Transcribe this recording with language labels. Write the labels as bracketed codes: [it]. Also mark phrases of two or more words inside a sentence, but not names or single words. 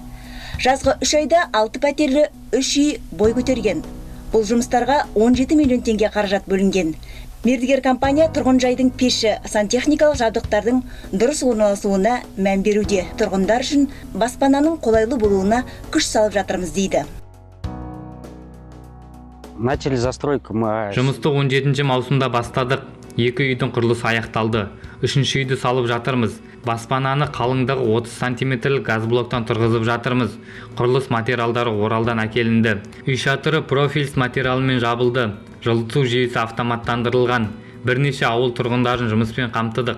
[kk] Жазғы 3 айда 6 пәтерлі 3 үй бой көтерген. Бұл жұмыстарға 17 миллион теңге қаражат бөлінген. Мердігер компания тұрғын жайдың пеші, сантехникалық жабдықтардың дұрыс орналасуына мән беруде. Тұрғындар үшін баспананың қолайлы болуына күш салып жатырмыз дейді. [ru] Начали застройку мы. [kk] Жұмысты 17 маусымда бастадық. 2 үйдің құрылысы аяқталды. 3-ші үйді салып жатырмыз. Баспананы қалыңдағы 30 сантиметрлік газблоктан тұрғызып жатырмыз. Құрылыс материалдары Оралдан әкелінді. Үй шатыры профильс материалымен жабылды. Жылыту жүйесі автоматтандырылған. Бірнеше ауыл тұрғындарын жұмыспен қамтыдық.